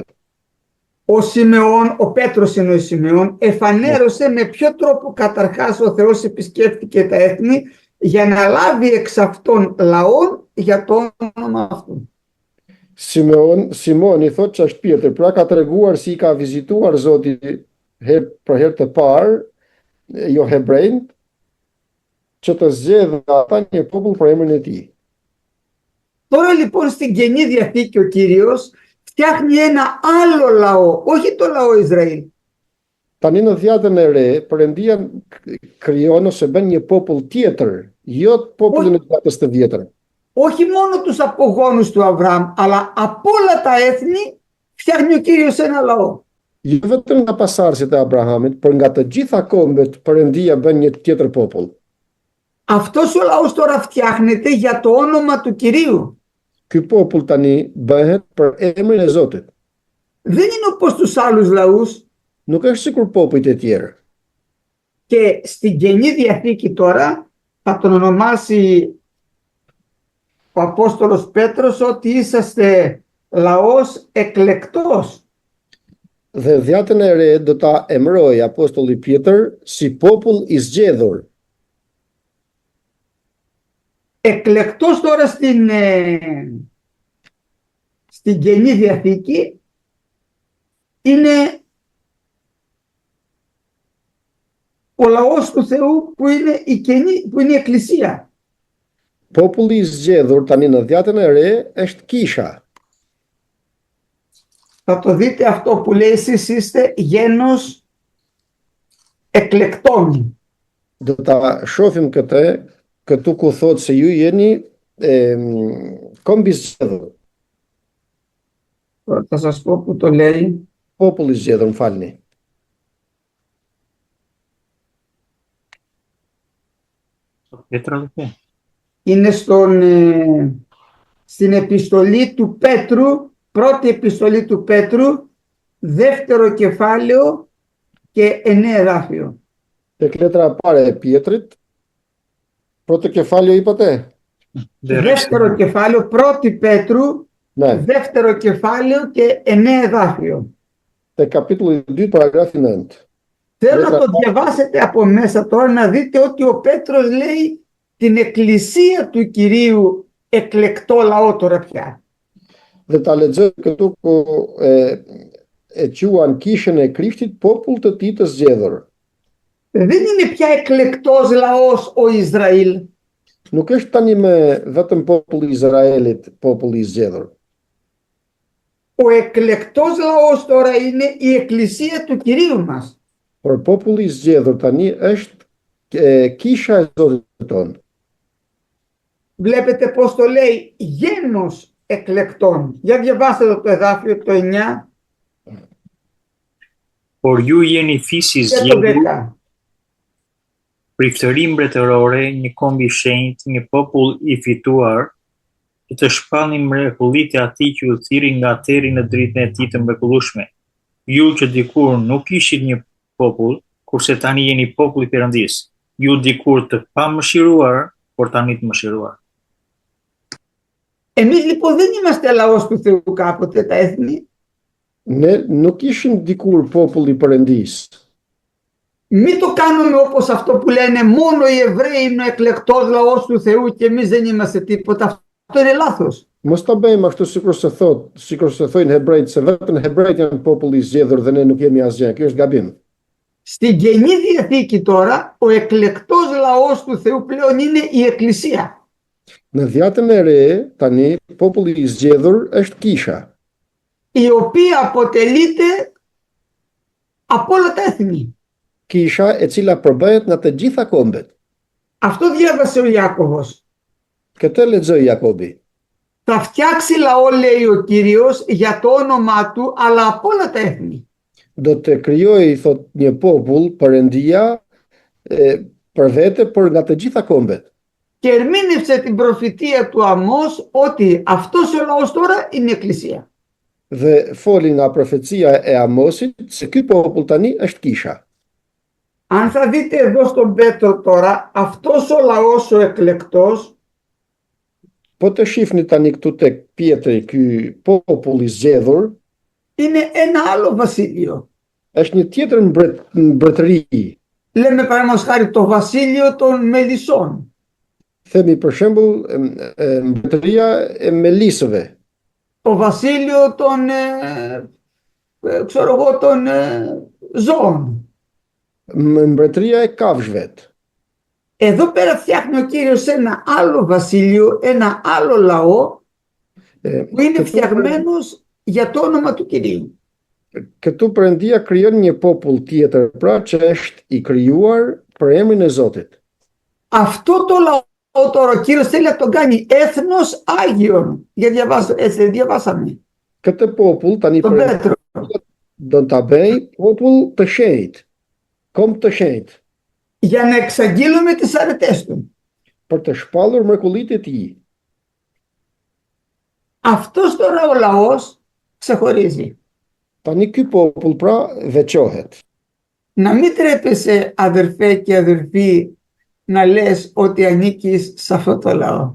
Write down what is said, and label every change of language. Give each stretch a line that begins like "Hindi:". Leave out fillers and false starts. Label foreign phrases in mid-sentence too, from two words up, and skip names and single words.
Greek: Ο Σιμεών, ο Πέτρος είναι ο Σιμεών, εφανέρωσε με ποιο τρόπο καταρχάς ο Θεός επισκέφτηκε τα έθνη για να λάβει εξ αυτών λαών για το όνομα αυτού.
Albanian: Simoni thot që është Pjetër, pra ka treguar si ka vizituar Zoti për herë të parë jo hebrejt që të zgjedhë ata një popull për emrin e tij.
Greek: Τώρα λοιπόν στην Καινή Διαθήκη ο Κύριος φτιάχνει ένα άλλο λαό, όχι το λαό Ισραήλ.
Albanian: Tani në dhjatën e re, Perëndia krijon ose bën një popull tjetër, jo popullin e dhjatës të vjetër.
Greek: Όχι μόνο τους απογόνους του Αβραάμ, αλλά από όλα τα έθνη φτιάχνει ο Κύριος ένα λαό.
Albanian: Jo vetëm nga pasardhësit e Abrahamit, por nga të gjitha kombet Perëndia bën një tjetër popull.
Greek: Αυτός ο λαός τώρα φτιάχνεται για το όνομα του Κυρίου.
Albanian: Ky popull tani bëhet për emrin e Zotit.
Greek: Δεν είναι όπως τους άλλους λαούς.
Albanian: Nuk është sikur popujt e tjerë.
Greek: Και στην Καινή Διαθήκη τώρα θα τον ονομάσει ο Απόστολος Πέτρος ότι είσαστε λαός εκλεκτός.
Albanian: Dhe dhjatën e re do ta emëroj Apostulli Pjetër si popull i zgjedhur.
Greek: Εκλεκτός τώρα στην Καινή Διαθήκη είναι ο λαός του Θεού που είναι η Εκκλησία.
Albanian: Populli i zgjedhur tani në dhjatën e re është kisha.
Greek: Θα το δείτε αυτό που λέει εσείς είστε γένος εκλεκτών.
Albanian: Do ta shohim këtu ku thotë se ju jeni kombi zgjedhur.
Greek: Θα σας πω που το λέει.
Albanian: Populli i zgjedhur, më falni. Petra dhe pe.
Greek: Είναι στην επιστολή του Πέτρου, πρώτη επιστολή του Πέτρου, δεύτερο κεφάλαιο και 9 εδάφιο.
Albanian: Tek letra e parë e Pjetrit,
Greek: πρώτο κεφάλαιο είπατε? Δεύτερο κεφάλαιο, πρώτη Πέτρου, Ναι, δεύτερο κεφάλαιο και 9 εδάφιο.
Albanian: tek kapitulli 2, paragrafi 9.
Greek: Θέλω να το διαβάσετε από μέσα τώρα να δείτε ότι ο Πέτρος λέει την εκκλησία του Κυρίου εκλεκτό λαό τώρα πια.
Albanian: Dhe ta lexoj këtu ku e quan kishën e Krishtit popull të tij të zgjedhur.
Greek: Δεν είναι πια εκλεκτός λαός ο Ισραήλ.
Albanian: Nuk është tani me vetëm populli i Izraelit, populli i zgjedhur.
Greek: Ο εκλεκτός λαός τώρα είναι η εκκλησία του Κυρίου μας.
Albanian: Por populli i zgjedhur tani është kisha e Zotit tonë.
Greek: Βλέπετε πώς το λέει, γένος εκλεκτών. Για διαβάστε το εδάφιο το 9
Albanian: Por ju jeni fisi
Greek: και το
Albanian: zgjedhur, 10. priftëri mbretërore, një komb i shenjtë, një popull i fituar, që të shpallni mrekullitë e atij që ju thiri nga teri në dritën e tij të mrekullueshme. Ju që dikur nuk ishit një popull, kurse tani jeni popull i Perëndisë. Ju dikur të pamëshiruar, por tani të mëshiruar.
Greek: Εμείς λοιπόν δεν είμαστε λαός του Θεού κάποτε τα έθνη.
Albanian: Ne nuk ishim dikur popull i Perëndisë.
Greek: Μην το κάνουμε όπως αυτό που λένε μόνο οι Εβραίοι είναι ο εκλεκτός λαός του Θεού και εμείς δεν είμαστε τίποτα. Αυτό είναι λάθος.
Albanian: Mos ta bëjmë ashtu sikur se thojnë hebrejt se vetëm hebrejt janë populli i zgjedhur dhe ne nuk jemi asgjë. Kjo është gabim.
Greek: Στην Καινή Διαθήκη τώρα ο εκλεκτός λαός του Θεού πλέον είναι η Εκκλησία.
Albanian: Në Dhjatën e Re, tani populli i zgjedhur është kisha,
Greek: Η οποία αποτελείται από όλα τα έθνη.
Albanian: kisha e cila përbëhet nga të gjitha kombet.
Greek: Αυτό διάβασε ο Ιάκωβος.
Albanian: Këtë lexoi Jakobi.
Greek: Θα φτιάξει λαό, λέει ο Κύριος, για το όνομά του, αλλά από όλα τα έθνη.
Albanian: Do të krijojë, thot, një popull Perëndia për vete, por nga të gjitha kombet.
Greek: Και ερμήνευσε την προφητεία του Αμώς ότι αυτός ο λαός τώρα είναι η Εκκλησία.
Albanian: Dhe foli nga profecia e Amosit se ky popull tani është kisha.
Greek: Αν θα δείτε εδώ στον Πέτρο τώρα, αυτός ο λαός ο εκλεκτός
Albanian: Po të shihni tani këtu tek Pietri, ky popull i zgjedhur
Greek: είναι ένα άλλο βασίλειο.
Albanian: është një tjetër mbretëri.
Greek: Λέμε παραδείγματος χάρη το βασίλειο των Μελισσών.
Albanian: Themi për shembull mbretëria e Melisëve,
Greek: Το βασίλειο των, ξέρω εγώ, των ζώων.
Albanian: mbretëria e kafshëve.
Greek: Εδώ πέρα φτιάχνει ο Κύριος ένα άλλο βασίλειο, ένα άλλο λαό που είναι φτιαγμένος για το όνομα του Κυρίου.
Albanian: Këtu Perëndia krijon një popull tjetër, pra që është i krijuar për emrin e Zotit.
Greek: Αυτό το λαό τώρα ο Κύριος θέλει να τον κάνει έθνος Άγιον. Για διαβάσαμε.
Albanian: Këtë popull tani
Greek: Τον Πέτρο.
Albanian: do ta bëj popull të shenjtë, kom të shenjtë,
Greek: Για να εξαγγείλουμε τις αρετές του.
Albanian: për të shpallur mrekullitë e tij.
Greek: Αυτός τώρα ο λαός ξεχωρίζει.
Albanian: Tani ky popull pra veçohet.
Greek: Να μην τρέπεσαι αδερφέ και αδερφοί να λες ότι ανήκεις σε αυτό το λαό.